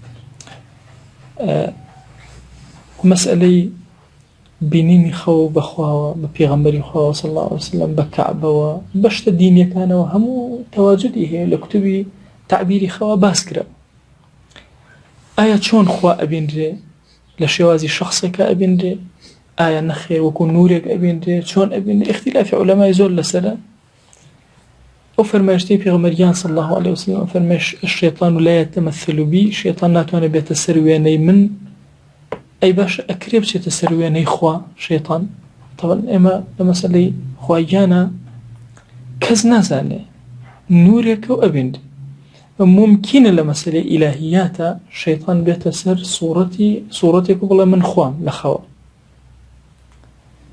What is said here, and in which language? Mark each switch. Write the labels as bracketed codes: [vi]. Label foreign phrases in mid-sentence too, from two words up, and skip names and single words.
[ckb] مەسئلەی بینینی خەوە بەخواوە بە پێغەمبەری خوا [ar] صلی الله علیه وسلم [ckb] بە کەعبەوە بەشتە دینیەکانەوە هەموو تەواجودی هەیە لە کوتوبی تعبیری خەوە باس کرا ئایا چۆن خوا ئەبینرێ لە شێوازی شخصێکە ئەبینرێ ئایا نەخێ وەکو نورێک ئەبینرێ چۆن ئەبینرێ اختلافی عولەمای زۆر لەسەرە ئەو فەرمایشتەی پێغەمبەریان [ar] صلی الله علیه وسلم [ckb] فەرمایش [ar] الشیطان لا يتمثل بي [ckb] شیطان ناتوانێت بێتە سەر وێنەی من ئەی باش ئەکرێ بچێتە سەر وێنەی خوا شیطان طبعا ئێمە لە مەسەلەی خوایانە کەس نازانێ نورێکە و ئەبینرێ ممکنە لە مەسەلەی ئیلاهیاتە شەیطان بێتە سەر سوورەتێک و بڵێ من خوام لە خەوە